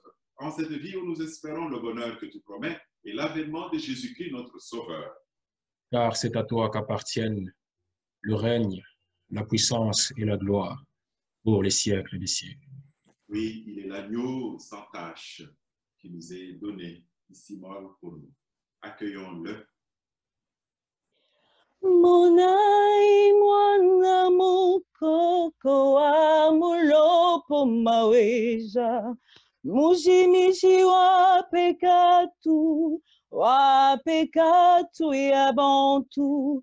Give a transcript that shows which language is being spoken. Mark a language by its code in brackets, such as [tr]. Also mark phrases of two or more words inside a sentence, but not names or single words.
[fr] En cette vie où nous espérons le bonheur que tu promets et l'avènement de Jésus-Christ, notre Sauveur. Car c'est à toi qu'appartiennent le règne, la puissance et la gloire pour les siècles des siècles. Oui, il est l'agneau sans tache qui nous est donné ici mort pour nous. Accueillons-le. [lua] Monai mwana mukoko wa mulopo maweja mujimishi wa pekatu ya bantu.